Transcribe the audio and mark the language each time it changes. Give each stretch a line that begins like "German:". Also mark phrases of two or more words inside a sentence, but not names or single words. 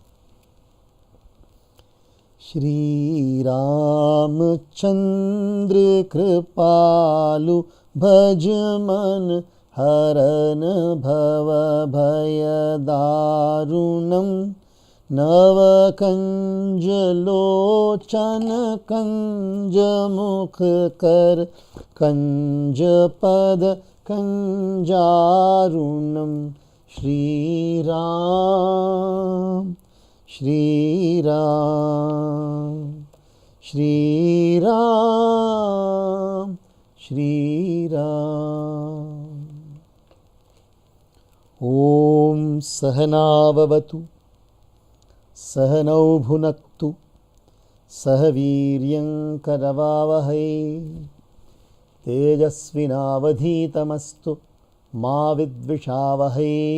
Sanskrit: ಶ್ರೀರಾಮಚಂದ್ರ ಕೃಪಾಲು ಭಜ ಮನ ಹರನ ಭವ ಭಯ ದಾರುಣಂ ನವ ಕಂಜ ಲೋಚನ ಕಂಜ ಮುಖ ಕರ ಕಂಜ ಪದ ಕಂಜಾರುಣಂ. ಶ್ರೀರಾಮ್ ಶ್ರೀರಾಮ್ ಶ್ರೀರಾಮ್ ಶ್ರೀರಾಮ್. ಓಂ ಸಹನಾವವತು सहनौ भुनक्तु सह वीर्यं करवावहै तेजस्विनावधीतमस्तु मा विद्विषावहै।